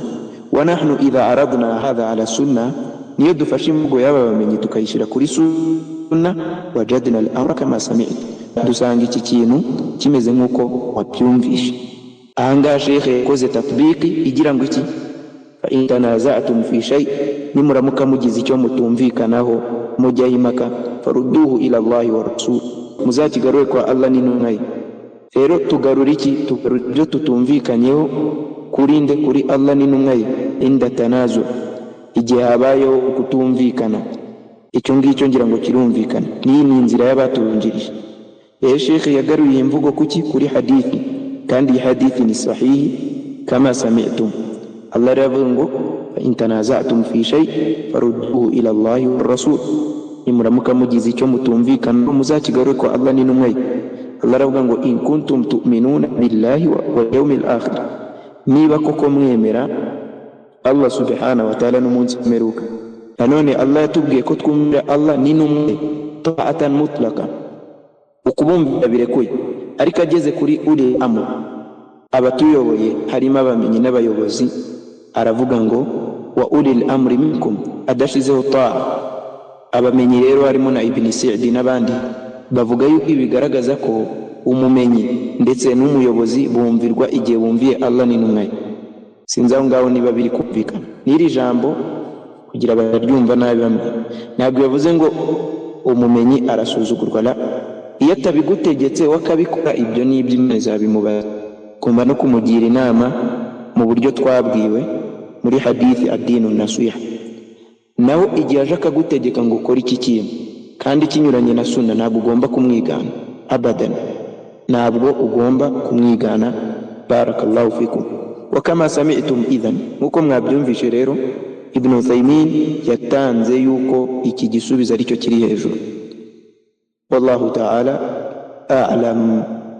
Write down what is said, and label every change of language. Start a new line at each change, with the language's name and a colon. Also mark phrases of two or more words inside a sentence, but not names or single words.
Arabic: ونحن إذا عرضنا هذا على السنة,
Kinyarwanda: niyo dufashe imvugo y'aba bamenyi tukayishira kuri sunna
Arabic: وجدنا الأمر كما سمعت,
Kinyarwanda: dusanga iki kintu kimeze nkuko wabyumvishe. Ahanga shekhe yakoze tatbiki igira ngo iki
Arabic: فإن تنازعتم في شيء,
Kinyarwanda: nimuramuka mugize icyo mutumvikanaho mujya impaka
Arabic: فردوه إلى الله والرسول,
Kinyarwanda: muzakigarure kwa Allah n'intumwa ye. Rero tugarura iki? Tugarura ibyo tutumvikanyeho kurinde kuri Allah n'intumwa ye
Arabic: عند التنازع,
Kinyarwanda: igihe habayeho kutumvikana. Icyo ngicyo ngira ngo kirumvikana, ni inzira y'abaturungirije. Shekhe yagaruye imvugo kuki? Kuri hadithi, kandi hadithi ni sahihi
Arabic: كما سمعتم.
Kinyarwanda: Allah aravuga ngo
Arabic: فإن تنازعتم في شيء فردوه إلى الله والرسول,
Kinyarwanda: nimuramuka mugize icyo mutumvikana muzakigarure kwa Allah n'intumwa ye. Allah aravuga ngo
Arabic: إن كنتم تؤمنون بالله واليوم الآخر,
Kinyarwanda: niba koko mwemera Allah subhanahu wa ta'ala n'umunsi w'imperuka. Nanone Allah yatubwiye ko twumvira Allah n'intumwa
Arabic: طاعة مطلقة,
Kinyarwanda: ukubumvira birekuye. Ariko ageze kuri
Arabic: أولي الأمر,
Kinyarwanda: abatuyoboye harimo abamenyi n'abayobozi, aravuga ngo
Arabic: وأولي الأمر منكم,
Kinyarwanda: adashizeho ta'a. Abamenyi rero harimo na Ibn Sa'di n'abandi bavuga yuko bigaragaza ko umumenyi ndetse n'umuyobozi bumvirwa igihe bumviye Allah n'intumwa ye. Sinzi aho ngaho niba biri kumvikana n'iri jambo kugira abaryumva nabi bamwe. Ntabwo yavuze ngo umumenyi arasuzugurwa, la, iyo atabigutegetse wakabikora ibyo n'ibyo Imana izabimubaza. Kumva no kumugira inama mu buryo twabwiwe muri hadithi
Arabic: الدين النصيحة.
Kinyarwanda: Naho igihe aje akagutegeka ngo ukore iki kintu kandi kinyuranye na sunna, ntabwo ugomba kumwigana abadan, ntabwo ugomba kumwigana.
Arabic: بارك الله فيكم. وكما سمعتم إذن,
Kinyarwanda: nkuko mwabyumvishe rero Ibn Uthaymin yatanze yuko iki gisubizo aricyo kiri hejuru.
Arabic: والله تعالى أعلم.